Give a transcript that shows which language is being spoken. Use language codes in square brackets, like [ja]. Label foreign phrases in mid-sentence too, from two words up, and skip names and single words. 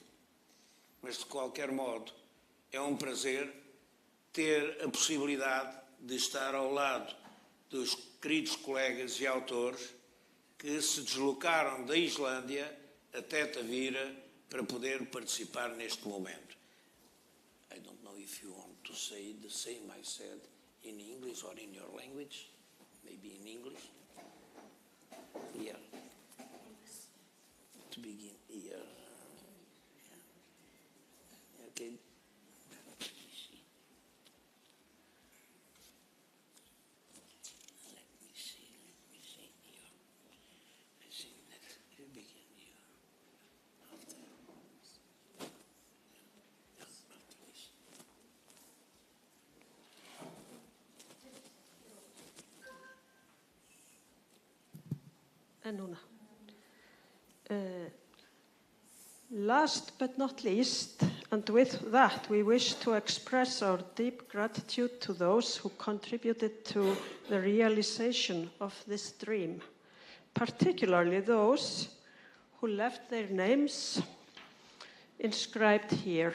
[pt] Mas, de qualquer modo, é um prazer ter a possibilidade de estar ao lado dos queridos colegas e autores que se deslocaram da Islândia até Tavira para poder participar neste momento. [en] I don't know if you want to say the same I said in English or in your language. Maybe in English. Here. To begin here. Okay. Let me see here. I think that you begin here. After this. [is] En núna. [en] Last but not least, and with that, we wish to express our deep gratitude to those who contributed to the realization of this dream, particularly those who left their names inscribed here.